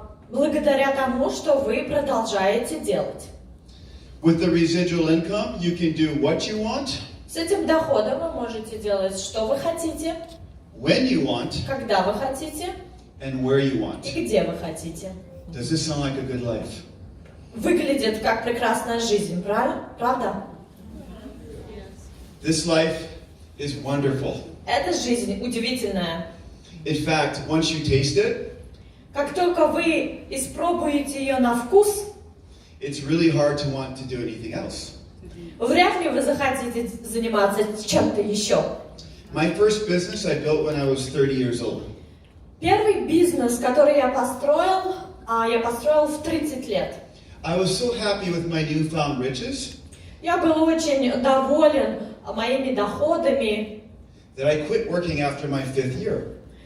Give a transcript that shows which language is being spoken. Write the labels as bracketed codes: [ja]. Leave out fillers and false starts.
[ru] благодаря тому, что вы продолжаете делать. [en] With the residual income, you can do what you want, [ru] С этим доходом вы можете делать, что вы хотите, [en] when you want, [ru] когда вы хотите [en] and where you want. [ru] и где вы хотите. [en] Does this sound like a good life? [ru] Выглядит как прекрасная жизнь, правда? [en] This life is wonderful. [ru] Эта жизнь удивительная. [en] In fact, once you taste it, [ru] Как только вы испробуете ее на вкус, [en] it's really hard to want to do anything else. [ru] вряд ли вы захотите заниматься чем-то еще. [en] My first business I built when I was 30 years old. [ru] Первый бизнес, который я построил в 30 лет. [en] I was so happy with my newfound riches [ru] Я был очень доволен моими доходами [en] that I quit working after my 5th year.